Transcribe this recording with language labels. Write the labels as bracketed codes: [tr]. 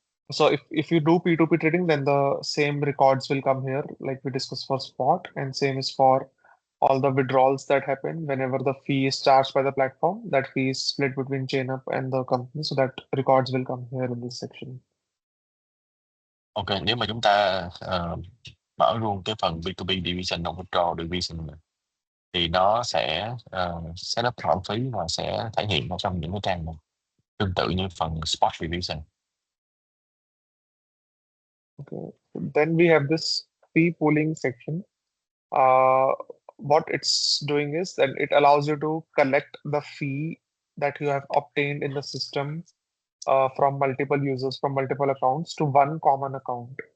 [en] So if you do P2P trading, then the same records will come here, like we discussed for spot, and same is for all the withdrawals that happen whenever the fee is charged by the platform. That fee is split between ChainUp and the company, so that records will come here in this section. [vi] Ok, nếu mà chúng ta mở luôn cái phần B2B division, non withdrawal division này, thì nó sẽ set up khoản phí và sẽ thể hiện ở trong những cái trang này, tương tự như phần spot division. [en] Okay. Then we have this fee pooling section. What it's doing is that it allows you to collect the fee that you have obtained in the system from multiple users from multiple accounts to one common account.